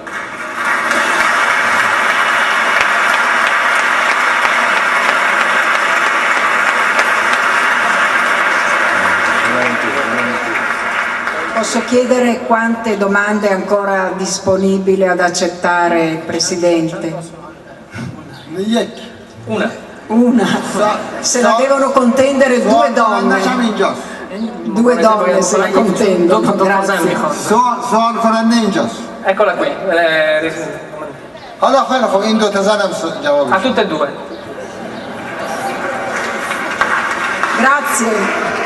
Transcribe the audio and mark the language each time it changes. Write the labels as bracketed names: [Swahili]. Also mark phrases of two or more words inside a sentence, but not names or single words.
[Italian] Posso chiedere quante domande è ancora disponibile ad accettare il Presidente? [Persian] یک [Italian] Una. Se la devono contendere due donne. [Persian] اینجاست. [Italian] Due donne se la contendono, grazie. [Persian] سوال کننده اینجاست. [Italian] Eccola qui. [Persian] حالا خیلی خوب، این دو تا زنم جواب [Italian] A tutte e due. Grazie.